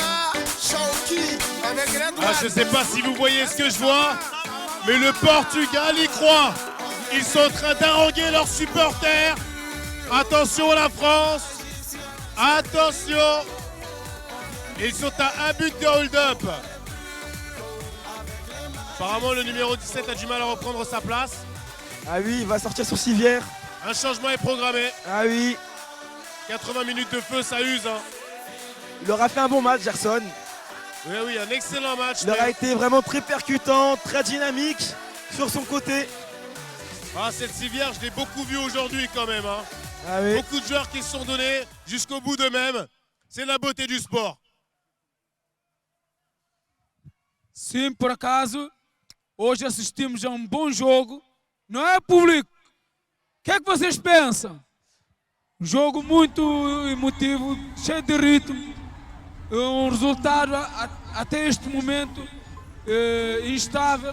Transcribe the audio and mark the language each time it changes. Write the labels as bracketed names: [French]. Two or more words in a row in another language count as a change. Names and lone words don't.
[French] Ah, je sais pas si vous voyez ce que je vois, mais le Portugal y croit. Ils sont en train d'haranguer leurs supporters. Attention à la France. Attention. Ils sont à un but de hold-up. Apparemment, le numéro 17 a du mal à reprendre sa place. Ah oui, il va sortir sur civière. Un changement est programmé. Ah oui. 80 minutes de feu, ça use. Hein. Il aura fait un bon match, Gerson. Oui, oui, un excellent match. Il aura été vraiment très percutant, très dynamique sur son côté. Ah, cette civière, je l'ai beaucoup vue aujourd'hui quand même. Hein. Ah oui. Beaucoup de joueurs qui se sont donnés jusqu'au bout d'eux-mêmes. C'est la beauté du sport. [Portuguese] Sim, por acaso, hoje assistimos a bom jogo. Não é, público? O que é que vocês pensam? Um jogo muito emotivo, cheio de ritmo. Resultado, até este momento, instável.